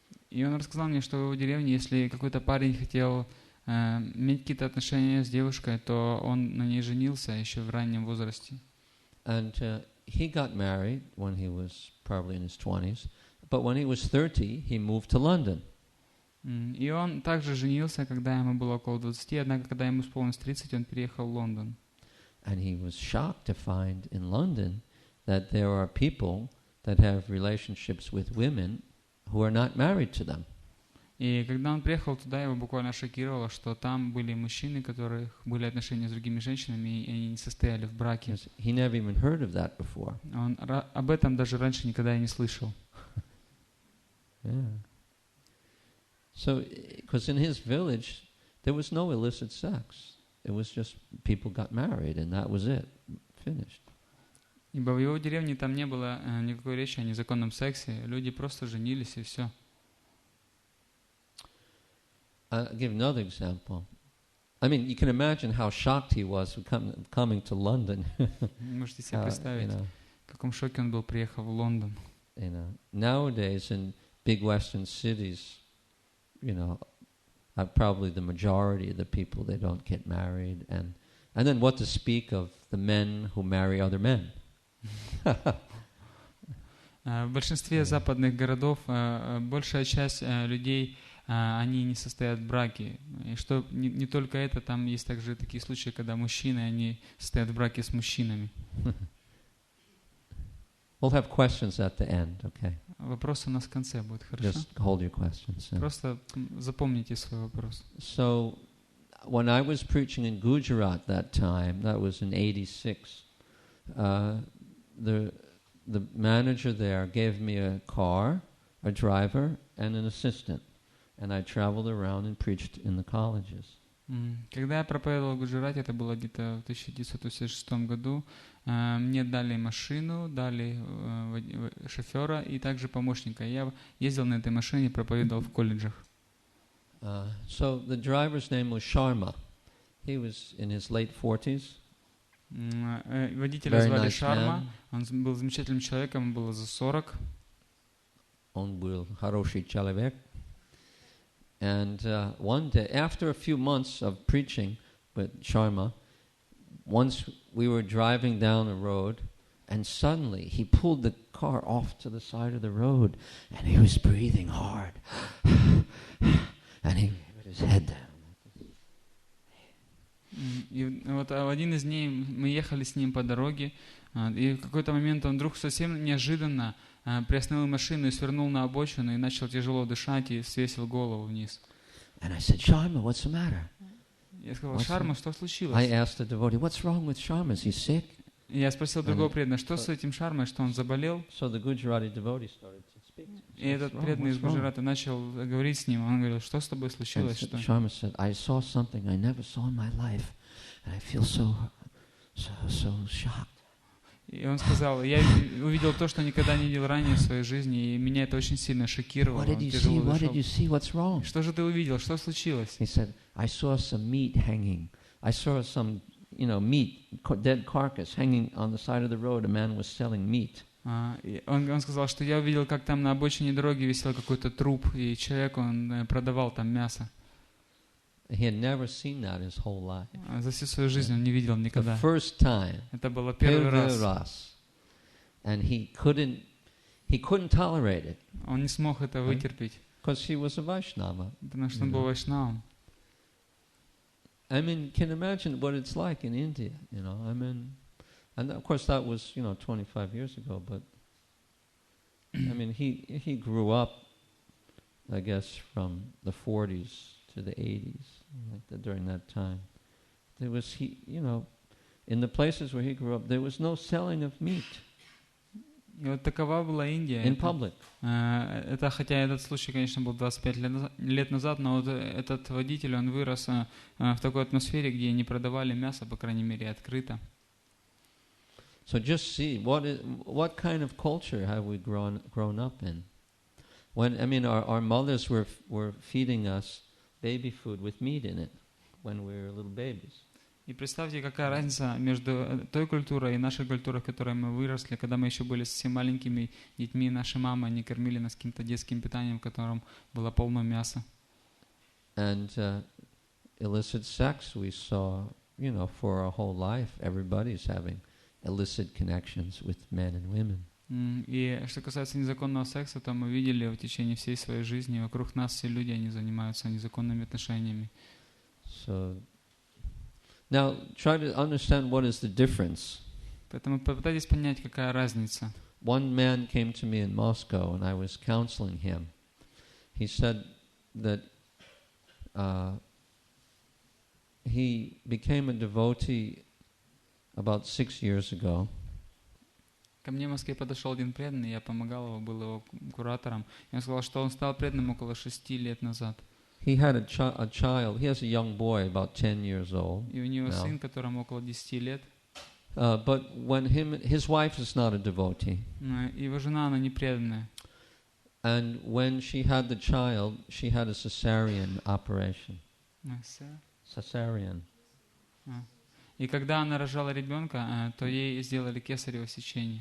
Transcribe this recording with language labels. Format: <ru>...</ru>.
<ru>И он рассказал мне, что в деревне, если какой-то парень хотел иметь какие-то отношения с девушкой, то он на ней женился еще в раннем возрасте.</ru> <en>And he got married when he was probably in his 20s, but when he was 30, he moved to London.</en> <ru>И он также женился, когда ему было около 20, однако, когда ему исполнилось 30, он переехал в Лондон.</ru> <en>And he was shocked to find in London that there are people that have relationships with women who are not married to them.</en> <ru>И когда он приехал туда, его буквально шокировало, что там были мужчины, у которых были отношения с другими женщинами, и они не состояли в браке.</ru> <en>He never even heard of that before.</en> <ru>Он об этом даже раньше никогда и не слышал.</ru> <en>Yeah. So, because in his village, there was no illicit sex. It was just people got married, and that was it. Finished.</en> <ru>Ибо в его деревне там не было никакой речи о незаконном сексе. Люди просто женились, и все.</ru> <en>I'll give another example. I mean, you can imagine how shocked he was coming to London.</en> <ru>Можете себе представить, в каком шоке он был, приехав в Лондон.</ru> <en>Nowadays in big Western cities, probably the majority of the people, they don't get married, and then what to speak of the men who marry other men.</en> <ru>В большинстве западных городов большая часть людей, они не состоят в браке. И что не только это, там есть также такие случаи, когда мужчины, они состоят в браке с мужчинами.</ru> <en>We'll have questions at the end, okay?</en> <ru>Вопросы у нас в конце будут, хорошо?</ru> <en>Just hold your questions.</en> <ru>Просто запомните свой вопрос.</ru> <en>So, when I was preaching in Gujarat that time, that was in 86, the manager there gave me a car, a driver, and an assistant. And I traveled around and preached in the colleges.</en> <ru>Когда я проповедовал в Гуджарате, это было где-то в 1986 году, мне дали машину, дали шофера и также помощника. Я ездил на этой машине и проповедовал в колледжах.</ru> <en>So the driver's name was Sharma. He was in his late 40s.</en> <ru>Водителя звали Шарма. Он был замечательным человеком, ему было за 40. Он был хороший человек.</ru> <en>And one day, after a few months of preaching with Sharma, once we were driving down a road, and suddenly he pulled the car off to the side of the road, and he was breathing hard, and he put his head down.</en> <ru>И вот в один из дней мы ехали с ним по дороге, и в какой-то момент он вдруг совсем неожиданно приостановил машину и свернул на обочину и начал тяжело дышать и свесил голову вниз.</ru> <en>And I said, Sharma, what's the matter?</en> <ru>Я сказал, Шарма, что случилось?</ru> <en>I asked the devotee, what's wrong with Sharma? Is he sick?</en> <ru>Я спросил другого преданного, что с этим Шармой, что он заболел?</ru> <en>So the Gujarati devotee started to speak.</en> <ru>И этот преданный из Гуджарата начал говорить с ним. Он говорил, что с тобой случилось? Что?</ru> <en>Sharma said, I saw something I never saw in my life, and I feel so shocked.</en> <ru>И он сказал, я увидел то, что никогда не видел ранее в своей жизни, и меня это очень сильно шокировало.</ru> <en>What did you see? What's wrong?</en> <ru>Что же ты увидел? Что случилось?</ru> <en>He said, I saw some meat hanging. I saw some, meat, dead carcass hanging on the side of the road. A man was selling meat.</en> <ru>Он сказал, что я увидел, как там на обочине дороги висел какой-то труп, и человек, он продавал там мясо.</ru> <en>He had never seen that his whole life.</en> <ru>За всю свою жизнь он не видел никогда.</ru> <en>The first time.</en> <ru>Это было первый раз.</ru> <en>And he couldn't tolerate it.</en> <ru>Он не смог это вытерпеть.</ru> <en>Because he was a Vaishnava.</en> <ru>Потому что он был вайшнавом.</ru> <en>I mean, can imagine what it's like in India, I mean, and of course that was, 25 years ago, but I mean, he grew up, I guess, from the 40s to the 80s, during that time. There was, in the places where he grew up, there was no selling of meat.</en> <ru>И вот такова была Индия.</ru> <en>In public.</en> <ru>Это, хотя этот случай, конечно, был 25 лет назад, но вот этот водитель, он вырос в такой атмосфере, где не продавали мясо, по крайней мере, открыто.</ru> <en>So just see what kind of culture have we grown up in? When our mothers were feeding us baby food with meat in it when we were little babies.</en> <ru>И представьте, какая разница между той культурой и нашей культурой, в которой мы выросли, когда мы еще были совсем маленькими детьми, наши мамы, они кормили нас каким-то детским питанием, в котором было полно мяса.</ru> <en>And illicit sex we saw, for our whole life, everybody's having illicit connections with men and women.</en> <ru>И что касается незаконного секса, то мы видели в течение всей своей жизни, вокруг нас все люди, они занимаются незаконными отношениями.</ru> <en>So now try to understand what is the difference.</en> <ru>Поэтому попытайтесь понять, какая разница.</ru> <en>One man came to me in Moscow and I was counseling him. He said that he became a devotee about 6 years ago.</en> <ru>Ко мне в Москве подошел один преданный, я помогал его, был его куратором. И он сказал, что он стал преданным около 6 лет назад.</ru> <en>He had a child. He has a young boy, about 10 years old.</en> <ru>И у него сын, которому около 10 лет.</ru> <en>But when his wife is not a devotee.</en> <ru>Его жена, она не преданная.</ru> <en>And when she had the child, she had a cesarean operation. Cesarean.</en> <ru>И когда она рожала ребенка, то ей сделали кесарево сечение.</ru>